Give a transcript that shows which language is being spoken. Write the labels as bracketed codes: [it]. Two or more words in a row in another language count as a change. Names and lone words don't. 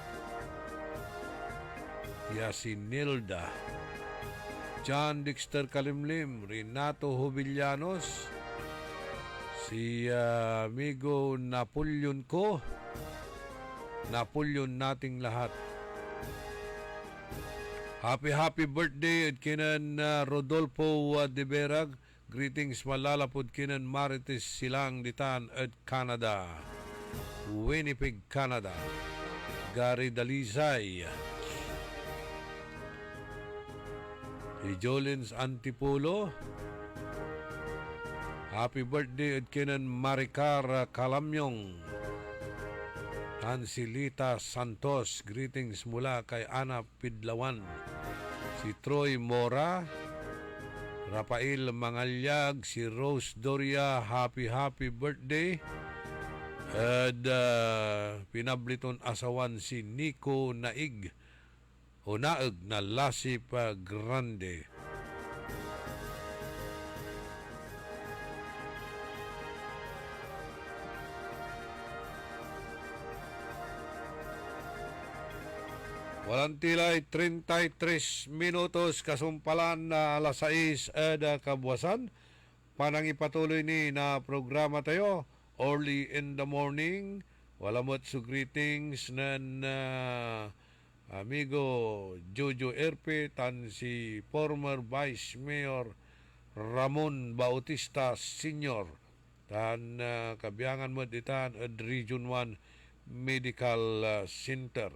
[pag] Ya si Nilda, John Dexter Kalimlim, Renato Hobillanos, si amigo Napoleon ko, Napoleon nating lahat. [en] Happy birthday [pag] at kinan Rodolfo de Berag. Greetings malalapod kinan Marites Silang Ditan at Canada, Winnipeg, Canada. Gary Dalisay, si Jolins Antipolo, [en] Happy birthday [pag] at kinan Maricar Calamyong. Hansilita Santos, greetings [tl] mula kay [pag] Ana Pidlawan. Si Troy Mora, Rafael Mangalyag, si Rose Doria, [en] happy birthday. [pag] At pinabliton asawan si Nico Naig o Naig na Lasip Grande. Walang tilay, 33 minutos kasumpalan na alas 6 kabuwasan. Panang ipatuloy ni na programa tayo [en] early in the morning. [pag] Walamot su greetings nan amigo Jojo Erpe tan si [en] former Vice Mayor [pag] Ramon Bautista Sr. Tan kabiyangan mo ditan at Region 1 Medical Center.